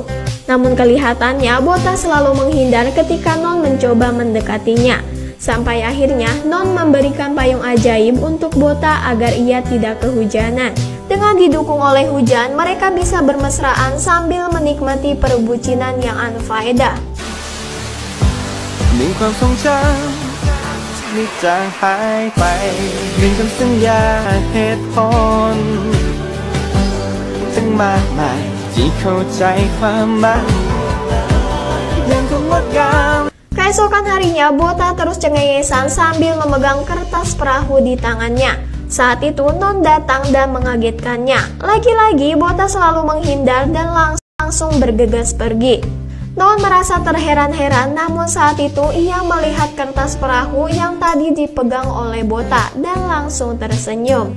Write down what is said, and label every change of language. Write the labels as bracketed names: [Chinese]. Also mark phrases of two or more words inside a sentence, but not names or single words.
[Indonesian] Namun kelihatannya Bota selalu menghindar ketika Non mencoba mendekatinya. Sampai akhirnya Non memberikan payung ajaib untuk Bota agar ia tidak kehujanan. Dengan didukung oleh hujan, mereka bisa bermesraan sambil menikmati perbucinan yang unfaedah. [Thai] มีความทรงจำที่จางหายไปมีคำสัญญาเหตุผลทั้งมากมายที่เข้าใจความหมายยังคงงดงาม [Indonesian] Keesokan harinya, Bota terus cengengesan sambil memegang kertas perahu di tangannya. Saat itu Non datang dan mengagetkannya. Lagi-lagi Bota selalu menghindar dan langsung bergegas pergi. Non merasa terheran-heran, namun saat itu ia melihat kertas perahu yang tadi dipegang oleh Bota dan langsung tersenyum.